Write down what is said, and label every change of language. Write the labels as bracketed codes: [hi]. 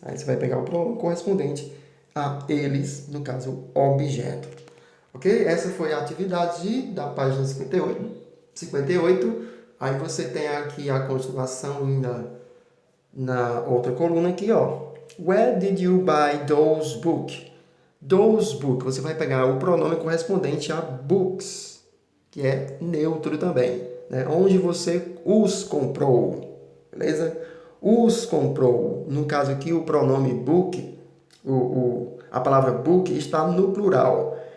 [pt] Aí você vai pegar o pronome correspondente a eles, no caso, objeto. Ok? Essa foi a atividade da página 58. Aí você tem aqui a continuação na outra coluna aqui, ó. [en] Where did you buy those books? Those books. [pt] Você vai pegar o pronome correspondente a books, que é neutro também, né? Onde você os comprou, beleza? Os comprou. No caso aqui, o pronome book, a palavra book está no plural.